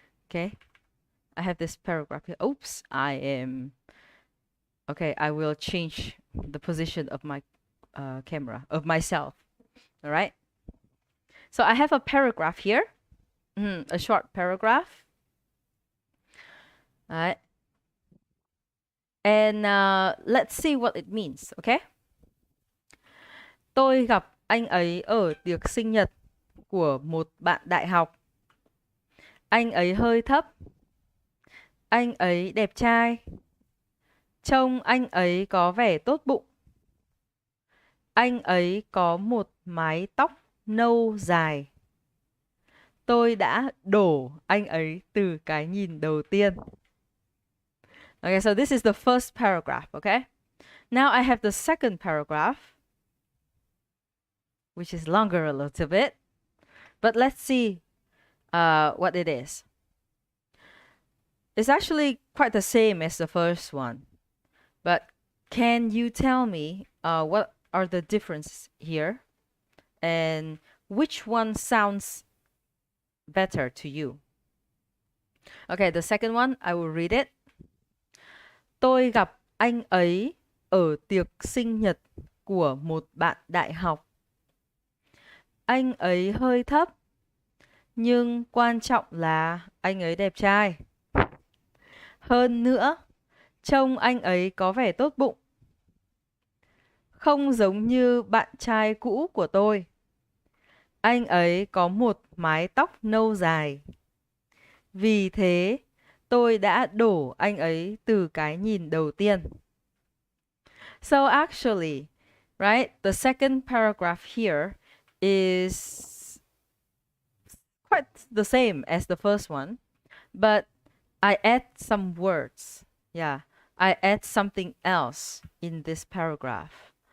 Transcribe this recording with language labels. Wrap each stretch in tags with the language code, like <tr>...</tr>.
<en>Okay, I have this paragraph here. Oops, okay, I will change the position of my camera, of myself. All right. So I have a paragraph here, a short paragraph. All right. And let's see what it means, okay?</en> <vi>Tôi gặp anh ấy ở tiệc sinh nhật của một bạn đại học. Anh ấy hơi thấp. Anh ấy đẹp trai. Trông anh ấy có vẻ tốt bụng. Anh ấy có một mái tóc nâu dài. Tôi đã đổ anh ấy từ cái nhìn đầu tiên.</vi> <en>Okay, so this is the first paragraph, okay? Now I have the second paragraph, which is longer a little bit. But let's see what it is. It's actually quite the same as the first one. But can you tell me what are the differences here? And which one sounds better to you? Okay, the second one, I will read it.</en> <vi>Tôi gặp anh ấy ở tiệc sinh nhật của một bạn đại học. Anh ấy hơi thấp, nhưng quan trọng là anh ấy đẹp trai. Hơn nữa, trông anh ấy có vẻ tốt bụng. Không giống như bạn trai cũ của tôi. Anh ấy có một mái tóc nâu dài. Vì thế, tôi đã đổ anh ấy từ cái nhìn đầu tiên.</vi> <en>So actually, right, the second paragraph here is quite the same as the first one, but I add some words. Yeah, I add something else in this paragraph.</en>